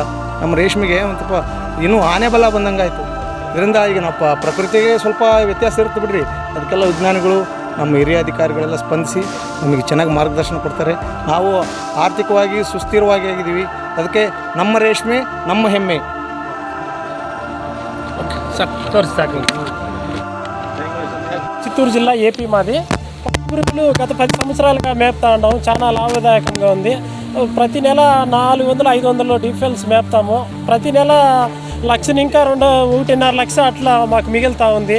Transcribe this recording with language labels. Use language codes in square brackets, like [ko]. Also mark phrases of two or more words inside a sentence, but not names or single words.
[kn] ನಮ್ಮ ರೇಷ್ಮೆಗೆ ಒಂದು ಸ್ವಲ್ಪ ಇನ್ನೂ ಆನೆ ಬಲ ಬಂದಂಗಾಯಿತು. ಇದರಿಂದ ಈಗ ನಾವು ಪ್ರಕೃತಿಗೆ ಸ್ವಲ್ಪ ವ್ಯತ್ಯಾಸ ಇರುತ್ತೆ ಬಿಡ್ರಿ, ಅದಕ್ಕೆಲ್ಲ ವಿಜ್ಞಾನಿಗಳು ನಮ್ಮ ಹಿರಿಯ ಅಧಿಕಾರಿಗಳೆಲ್ಲ ಸ್ಪಂದಿಸಿ ನಮಗೆ ಚೆನ್ನಾಗಿ ಮಾರ್ಗದರ್ಶನ ಕೊಡ್ತಾರೆ. ನಾವು ಆರ್ಥಿಕವಾಗಿ ಸುಸ್ಥಿರವಾಗಿ ಆಗಿದ್ದೀವಿ. ಅದಕ್ಕೆ ನಮ್ಮ ರೇಷ್ಮೆ ನಮ್ಮ ಹೆಮ್ಮೆ. [te] చిత్తూరు జిల్లా ఏపీ మాది. పురుగులు గత 10 సంవత్సరాలుగా మేపుతా ఉన్నాము. చాలా లాభదాయకంగా ఉంది. ప్రతి నెల 400-500 డీఫెల్స్ మేపుతాము. ప్రతి నెల 1,00,000 ఇంకా 1.5 లక్ష అట్లా మాకు మిగులుతూ ఉంది.